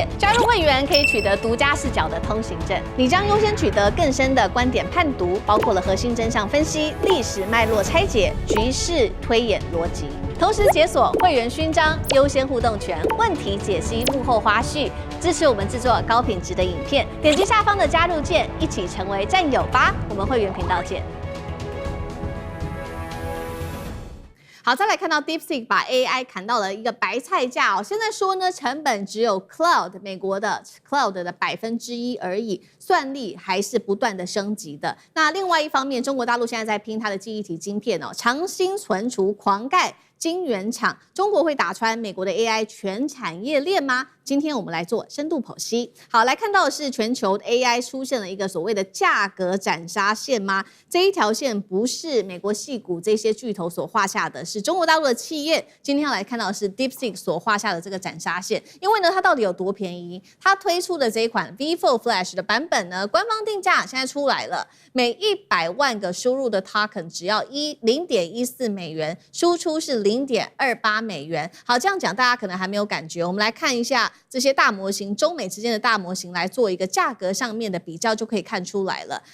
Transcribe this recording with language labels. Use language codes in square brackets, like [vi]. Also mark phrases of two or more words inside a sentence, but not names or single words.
[zh] 加入會員可以取得獨家視角的通行證，你將優先取得更深的觀點判讀，包括了核心真相分析、歷史脈絡拆解、局勢推演邏輯。同時解鎖會員勳章、優先互動權、問題解析、幕後花絮，支持我們制作高品質的影片。點擊下方的加入鍵，一起成為戰友吧！我們會員頻道見。好，再來看到 DeepSeek 把 AI 砍到了一個白菜價哦。現在說呢，成本只有 Cloud 美國的 Cloud 的1%而已，算力還是不斷的升級的。那另外一方面，中國大陸現在在拼它的記憶體晶片哦，長興存儲狂蓋晶圓廠，中國會打穿美國的 AI 全產業鏈嗎？今天我們來做深度剖析。好，來看到的是全球 AI 出現了一個所謂的價格斬殺線嗎？這一條線不是美國矽谷這些巨頭所畫下的，是中國大陸的企業。今天要來看到的是 DeepSeek 所畫下的這個斬殺線。因為呢，它到底有多便宜？它推出的這一款 V4 Flash 的版本呢，官方定價現在出來了，每100萬個輸入的 token 只要0.14美元，輸出是0.28美元。好，這樣講大家可能還沒有感覺。我們來看一下這些大模型，中美之間的大模型來做一個價格上面的比較，就可以看出來了。